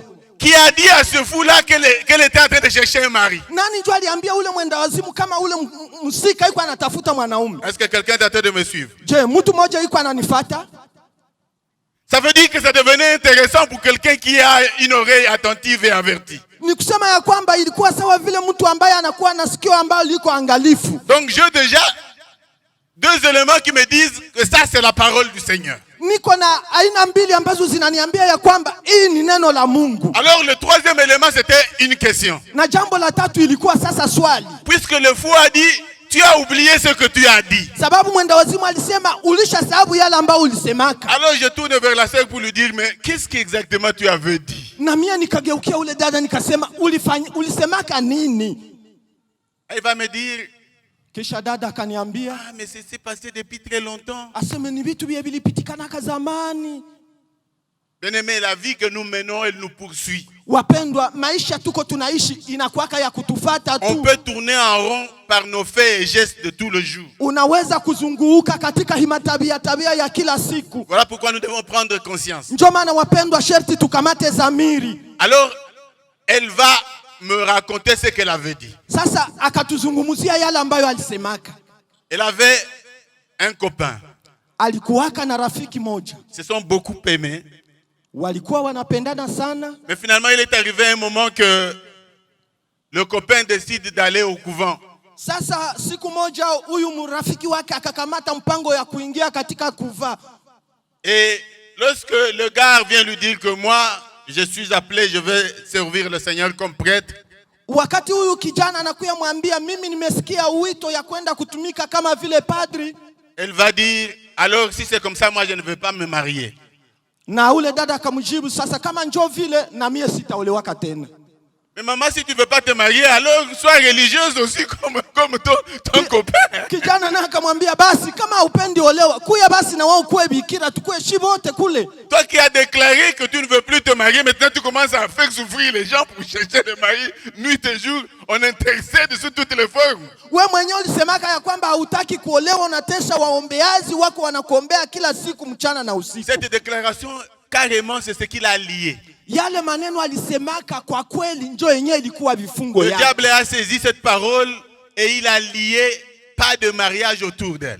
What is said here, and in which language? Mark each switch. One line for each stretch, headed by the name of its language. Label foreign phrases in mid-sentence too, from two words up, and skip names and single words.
French: Qui a dit à ce fou-là qu'elle était en train de chercher un mari?
Swahili: Nani ndio aliambia ule mwenda wazimu kama ule msika yuko anatafuta mwanaume?
French: Est-ce que quelqu'un est en train de me suivre? Je,
Swahili: mtu mmoja yuko ananifuata?
French: Ça veut dire que ça devenait intéressant pour quelqu'un qui a une oreille attentive et avertie.
Swahili: Ni kusema ya kwamba ilikuwa sawa vile mtu ambaye anakuwa na sikio ambalo liko angalifu.
French: Donc j'ai déjà 2 éléments qui me disent que ça c'est la parole du Seigneur.
Swahili: Niko na aina mbili ambazo zinaniambia ya kwamba hii ni neno la Mungu.
French: Alors le 3e élément c'était une question.
Swahili: Na jambo la tatu ilikuwa sasa swali.
French: Puisque le fou a dit, tu as oublié ce que tu as dit.
Swahili: Sababu mwenda wazimu alisema ulishasahabu yale ambayo ulisemaka.
French: Alors je tourne vers la sœur pour lui dire, mais qu'est-ce qu'exactement tu avais dit?
Swahili: Na mimi nikageukia ule dada nikasema ulisemaka nini?
French: Elle va me dire,
Swahili: Kisha dada akaniambia,
French: ah mais c'est passé depuis très longtemps.
Swahili: Aseme ni vitu vya vilipitikanaka zamani.
French: Bien-aimé, la vie que nous menons, elle nous poursuit.
Swahili: Wapendwa, maisha tuko tunaishi inakuwaka ya kutufata tu.
French: On peut tourner en rond par nos faits et gestes de tout le jour.
Swahili: Unaweza kuzunguka katika tabia ya kila siku.
French: Voilà pourquoi nous devons prendre conscience.
Swahili: Ndio maana wapendwa, sherti tukamate zamiri.
French: Alors, elle va me raconter ce qu'elle avait dit.
Swahili: Sasa akatuzungumzia yale ambayo alisemaka.
French: Elle avait un copain.
Swahili: Alikuwaka na rafiki moja.
French: Se sont beaucoup aimés.
Swahili: Walikuwa wanapendana sana.
French: Mais finalement, il est arrivé un moment que le copain décide d'aller au couvent.
Swahili: Sasa siku moja huyu mrafiki wake akakamata mpango ya kuingia katika kuva.
French: Et lorsque le gars vient lui dire que moi, je suis appelé, je vais servir le Seigneur comme prêtre.
Swahili: Wakati huyu kijana anakuya mwambia mimi nimesikia wito ya kwenda kutumika kama vile padri.
French: Elle va dire, alors si c'est comme ça, moi je ne veux pas me marier.
Swahili: Na ule dada akamjibu, sasa kama njoo vile na mie sitaolewaka tena.
French: Mais maman, si tu ne veux pas te marier, alors sois religieuse aussi comme ton copain.
Swahili: Kijana na akamwambia basi kama upendi olewa, kuya basi na wao kuwe bikira tukue shibote kule.
French: Toi qui as déclaré que tu ne veux plus te marier, maintenant tu commences à faire souffrir les gens pour chercher des maris nuit et jour. On intercède sous toutes les formes.
Swahili: Wewe mwenyewe ulisemaka ya kwamba hutaki kuolewa, unatesha waombeaji wako wanakuombea kila siku mchana na usiku.
French: Cette déclaration, carrément, c'est ce qu'il a lié.
Swahili: Yale maneno alisemaka kwa kweli njoo yenyewe ilikuwa vifungo
French: Le
Swahili: yake.
French: diable a saisi cette parole et il a lié pas de mariage autour d'elle.